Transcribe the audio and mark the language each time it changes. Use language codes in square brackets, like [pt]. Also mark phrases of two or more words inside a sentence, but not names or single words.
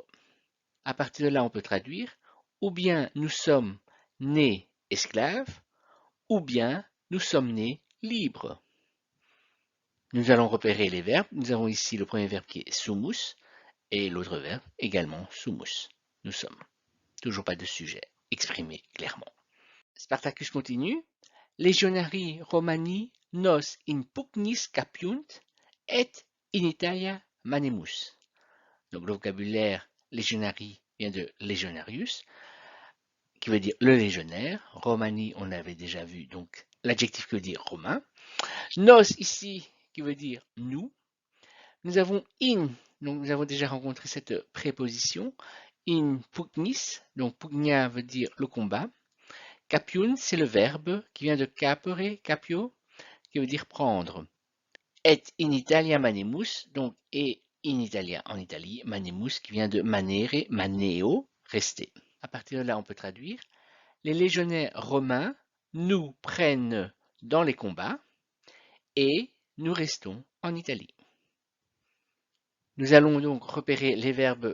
[fr] À partir de là, on peut traduire ou bien nous sommes nés esclaves, ou bien nous sommes nés libres. Nous allons repérer les verbes. Nous avons ici le premier verbe qui est sumus et l'autre verbe également sumus. Nous sommes. Toujours pas de sujet exprimé clairement. Spartacus continue. [la] Legionari Romani nos in pugnis capiunt et in Italia manemus. [fr] Donc le vocabulaire legionari vient de legionarius, qui veut dire le légionnaire. Romani, on avait déjà vu, donc l'adjectif qui veut dire romain. Nos ici, qui veut dire nous. Nous avons in, donc nous avons déjà rencontré cette préposition. [la] In pugnis, [fr] donc pugnia veut dire le combat. Capiun, c'est le verbe qui vient de [la] capere, capio, [fr] qui veut dire prendre. [la] Et in Italia manemus, [fr] donc [la] et in Italia [fr] en Italie, manemus qui vient de [la] manere, maneo, [fr] rester. À partir de là, on peut traduire. Les légionnaires romains nous prennent dans les combats et nous restons en Italie. Nous allons donc repérer les verbes.